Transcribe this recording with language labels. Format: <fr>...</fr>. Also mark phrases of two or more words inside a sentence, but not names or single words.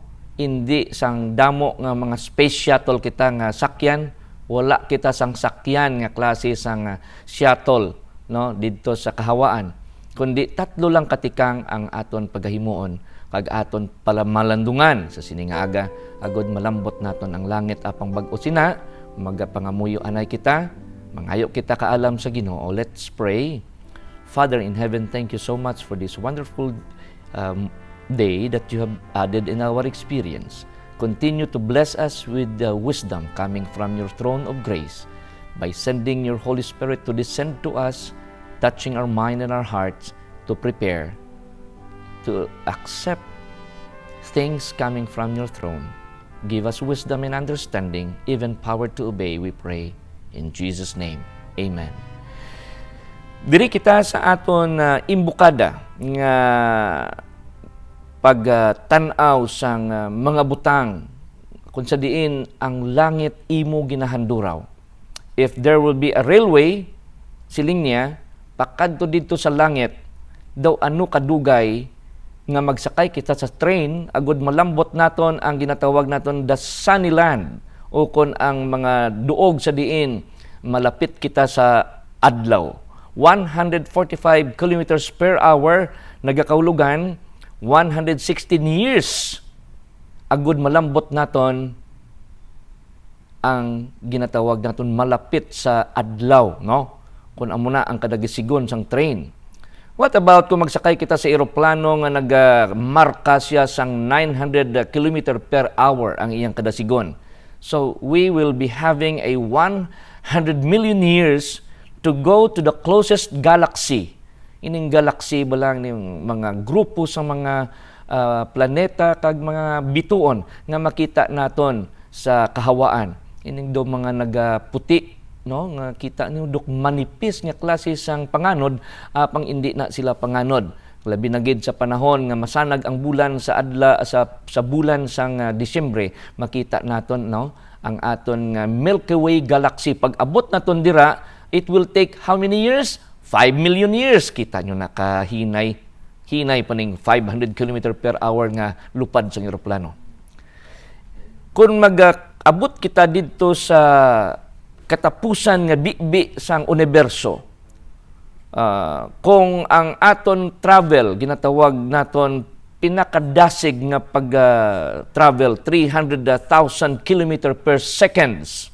<hil>Hindi sang damo nga mga</hil> <en>space shuttle</en> <hil>kita nga sakyan, wala kita sang sakyan nga klase sang shuttle, no, didto sa kahawaan. Kundi 3 lang katikang ang aton pagahimuon kag aton palamalandungan sa sining aga agod malambot naton ang langit apang bag-o sina magapangamuyo anay kita, mangayo kita kaalam sa Ginoo.</hil> <en>Let's pray. Father in heaven, thank you so much for this wonderful day that you have added in our experience. Continue to bless us with the wisdom coming from your throne of grace by sending your Holy Spirit to descend to us, touching our mind and our hearts to prepare to accept things coming from your throne. Give us wisdom and understanding, even power to obey, we pray. In Jesus' name, amen.</en> <hil>Diri kita sa aton imbukada nga pagtanaw sang mga butang kung sa diin ang langit imo ginahanduraw.</hil> <en>If there will be a railway,</en> <hil>siling niya, pakadto dito sa langit, daw ano kadugay nga magsakay kita sa train, agud malambot naton ang ginatawag naton</hil> <en>the sunny land,</en> <hil>o kon ang mga duog sa diin, malapit kita sa adlaw. 145</hil> <en>kilometers per hour,</en> <hil>nagakaulugan, 116 years, agud malambot naton ang ginatawag naton malapit sa adlaw, no? Kung amo na ang kadagisigon sang train.</hil> <en>What about</en> <hil>kung magsakay kita sa eroplano nga nagmarka siya sang 900</hil> <en>km per hour</en> <hil>ang iyang kadasigon?</hil> <en>So we will be having a 100 million years to go to the closest galaxy.</en> <hil>Ining galaxy ba lang ni mga grupo sa mga planeta kag mga bituon nga makita naton sa kahawaan. Ining do mga nagaputi, no, nga kita niyo dok manipis nga klase sang panganod apang indi na sila panganod. Labi na gid sa panahon nga masanag ang bulan sa adla sa bulan sang Disyembre, makita naton, no, ang aton Milky Way galaxy. Pag abot naton dira,</hil> <en>it will take how many years? 5 million years.</en> <hil>Kita nyo nakahinay pa ning 500</hil> <en>km per hour</en> <hil>nga lupad sa eroplano. Kung mag-abot kita dito sa katapusan nga bibi sang universo, kung ang aton travel, ginatawag naton pinakadasig nga pag-travel, 300,000</hil> <en>km per seconds.</en>